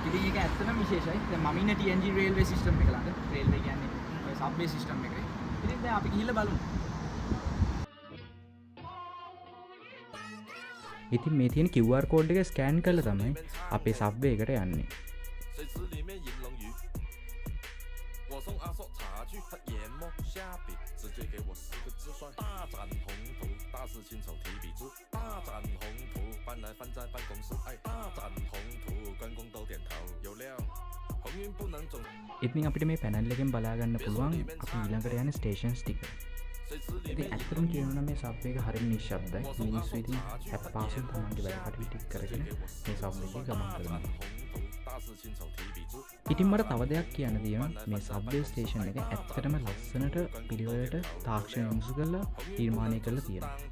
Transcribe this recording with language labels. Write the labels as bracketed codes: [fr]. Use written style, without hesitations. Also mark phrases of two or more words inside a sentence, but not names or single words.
[si] ඉතින් ඒක ඇත්තටම විශේෂයි. දැන් මම ඉන්නේ TNG [en] railway system [si] එක ළඟ. රේල්වේ කියන්නේ ඔය [en] subway system [si] එකේ. ඉතින් දැන් අපි ගිහිල්ලා බලමු. ඉතින් මේ තියෙන [en] QR code [si] එක ස්කෑන් කරලා තමයි අපේ සබ්වේ එකට යන්නේ. [zh] 送阿叔茶具，他研墨下笔，直接给我4个字算大展宏图，大事亲手提笔出，大展宏图搬来放在办公室，哎，大展宏图关公都点头，有料，鸿运不能总。 [si] ඉතින් අපිට මේ පැනල් එකෙන් බලා ගන්න පුළුවන් අපි ඊළඟට යන ස්ටේෂන්ස් ටික. ඉතින් ඇත්තටම කියනවා මේ සබ් එක හරිය නිශ්ශබ්දයි. මිනිස්සු ඉතින් හැප්පාසෙන් තමන්ගේ වැඩ කටයුතු ටික කරගෙන මේ සබ් එකේ ගමන් කරනවා. ඉතින් මට තව දෙයක් කියන්න තියෙනවා මේ [en] subway station [si] එක ඇත්තටම ලස්සනට පිළිවෙලට තාක්ෂණය යොමු කරලා නිර්මාණය කරලා තියෙනවා.